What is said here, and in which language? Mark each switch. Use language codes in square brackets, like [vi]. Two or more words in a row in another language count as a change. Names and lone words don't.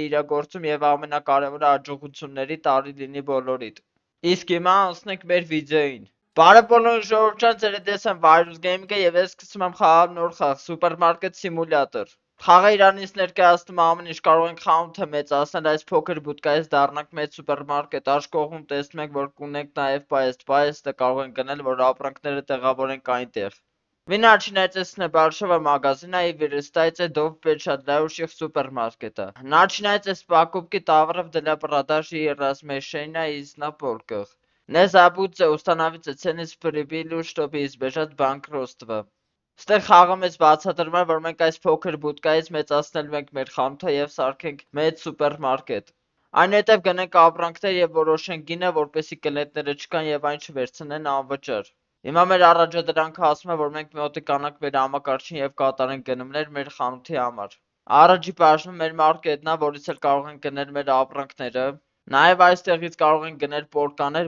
[hy] իրագործում եւ ամենակարևորը աջակցությունների տարի լինի բոլորիդ։ Իսկ հիմա անցնենք մեր վիդեոյին։ Բարև բոլորին ժողովուրդ ջան, ձեր հետ եմ Virus Gaming-ը եւ ես սկսում եմ խաղալ նոր խաղ Supermarket Simulator։ Խաղը իրանից ներկայացնում ամեն ինչ կարող ենք խանութը մեծացնել, այս փոքր բուտկայից դառնանք մեծ սուպերմարկետ, աջ կողմում տեսնում ենք, որ կունենք նաև պայեստը կարող ենք գնել, որ ապրանքները տեղավորենք այնտեղ. [ru] Вы начинаете большого магазина и вырастаете до впечатляющих супермаркета. Начинайте с покупки товаров для продажи и размещения их на полках. Не забудьте установить цены с прибылью, чтобы избежать банкротства. [hy] Ստեղ խաղը մեծ բացատրում է, որ մենք այս փոքր բուտկայից մեծացնելու ենք մեր խանութը եւ սարքենք մեծ սուպերմարկետ։ Այնուհետև գնենք ապրանքներ եւ որոշենք գինը, որպեսզի կլետները չկան եւ այն չվերցնեն անվճար։ Հիմա մեր առաջադրանքը ասում է, որ մենք մոտիկանանք մեր համակարգին եւ կատարենք գնումներ մեր խանութի համար։ Առաջի բաժնում մեր մարկետն է, որից էլ կարող ենք գնել մեր ապրանքները։ Նաեւ այստեղից կարող ենք գնել պորկաներ,